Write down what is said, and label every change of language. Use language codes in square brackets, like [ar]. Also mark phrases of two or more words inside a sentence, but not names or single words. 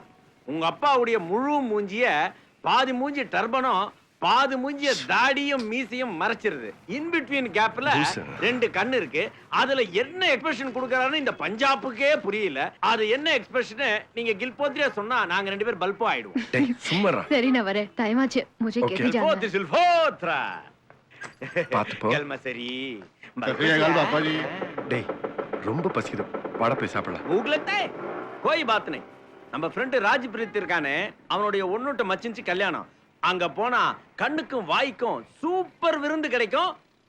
[ta] உங்க அப்பாவுடைய முழு மூஞ்சிய பாதி மூஞ்சி டர்பனும் பாதி மூஞ்சிய தாடியும் மீசையும் மறைச்சிருது. [en] in between [ta] கேப்ல லூசு. 2 கண்ணு இருக்கு. அதுல என்ன எக்ஸ்பிரஷன் கொடுக்கறான்னு இந்த பஞ்சாபுக்கே புரியல. அது என்ன எக்ஸ்பிரஷன் நீங்க கில்போத்ரியா சொன்னா நாங்க 2 பேர் பல்போ ஆயிடுவோம். டேய் சும்மாடா. சரி நான் வரேன். டைம் ஆச்சு. [hi] मुझे Okay. कैसे जाना है? கில்போத்ரி சில்போத்ரா. [ta] பாத்து போ. கல்மசரி. டேய் ரொம்ப பசிக்குது, வாடா போய் சாப்பிடலாம். [hi] भूख लगता है कोई बात नहीं. [ta] நம்ம ஃப்ரெண்ட் ராஜ்பிரீத் இருக்கானே, அவனுடைய ஒண்ணுட்ட மச்சின்ச்சு கல்யாணம். அங்க போனா கண்ணுக்கும் வாய்க்கும் சூப்பர் விருந்து கிடைக்கும்.